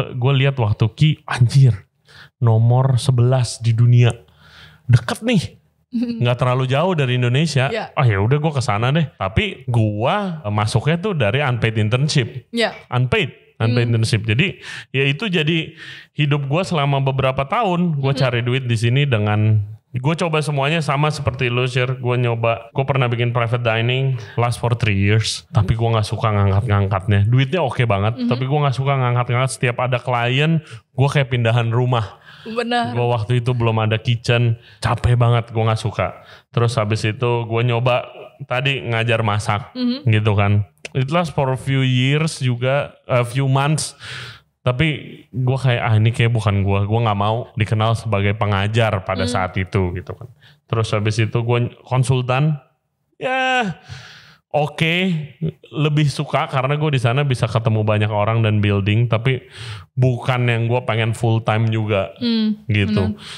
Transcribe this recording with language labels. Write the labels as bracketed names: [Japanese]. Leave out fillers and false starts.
[Indonesian] Gue lihat waktu Key, anjir, nomor 11 di dunia, deket nih. Nggak terlalu jauh dari Indonesia. Ya udah gue kesana deh. Tapi gue masuknya tuh dari unpaid internship. Unpaid internship. Jadi ya itu jadi hidup gue selama beberapa tahun. Gue cari duit di sini dengan gue coba semuanya sama seperti lu share. Gue pernah bikin [English] private dining last for 3 years. [Indonesian] Tapi gue nggak suka ngangkat-ngangkatnya. Duitnya oke banget. Tapi gue nggak suka ngangkat-ngangkat. Setiap ada klien gue kayak pindahan rumah. Benar. Gue waktu itu belum ada kitchen, capek banget, gue nggak suka. Terus habis itu gue nyoba tadi ngajar masak, gitu kan. [English] It last for a few years [Indonesian] juga, [English] a few months. [Indonesian] Tapi gue kayak ini kayak bukan gue nggak mau dikenal sebagai pengajar pada saat itu, gitu kan. Terus habis itu gue konsultan, Oke, lebih suka karena gue di sana bisa ketemu banyak orang dan building, tapi bukan yang gue pengen full time juga, gitu.